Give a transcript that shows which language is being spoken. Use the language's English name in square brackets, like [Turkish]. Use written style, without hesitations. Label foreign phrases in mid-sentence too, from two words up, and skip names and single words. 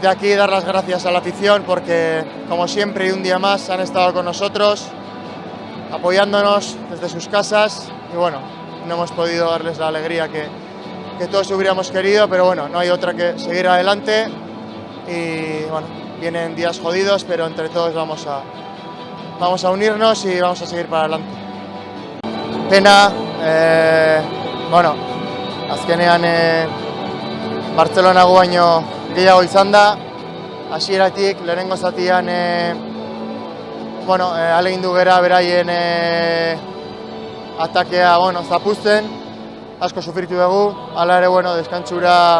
[Spanish] aquí dar las gracias a la afición porque, como siempre y un día más, han estado con nosotros, apoyándonos desde sus casas, y bueno, no hemos podido darles la alegría que todos hubiéramos querido, pero bueno, no hay otra que seguir adelante y bueno, vienen días jodidos, pero entre todos vamos a unirnos y vamos a seguir para adelante. [Basque] Pena, bueno, azkenean Bartzelonago baino gehiago izan da, hasieratik lehenengo zatian bueno, ahalegindu gera beraien atakea, bueno, zapuzten, asko sufritu dugu, hala ere, bueno, deskantsura